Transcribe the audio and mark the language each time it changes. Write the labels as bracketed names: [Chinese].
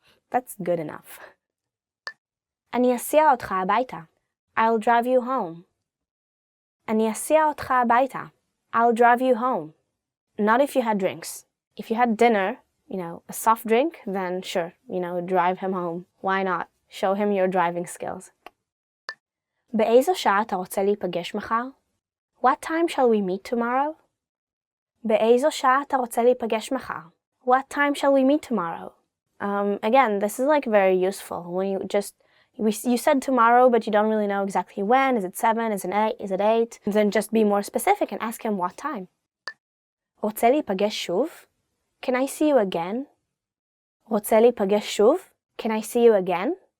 [English] That's good enough. [Hebrew] אני אסיע אותך הביתה. [English] I'll drive you home. [Hebrew] אני אסיע אותך הביתה. [English] I'll drive you home. Not if you had drinks. If you had dinner, a soft drink, then sure, drive him home. Why not? Show him your driving skills. [Hebrew] באיזו שעה אתה רוצה להיפגש מחר? [English] What time shall we meet tomorrow? [Hebrew] באיזו שעה אתה רוצה להיפגש מחר? [English] What time shall we meet tomorrow? Again, this is very useful when you said tomorrow, but you don't really know exactly when. Is it 7? Is it 8? Then just be more specific and ask him what time. [Hebrew] רוצה להיפגש שוב? [English] Can I see you again? רוצה להיפגש שוב? Can I see you again?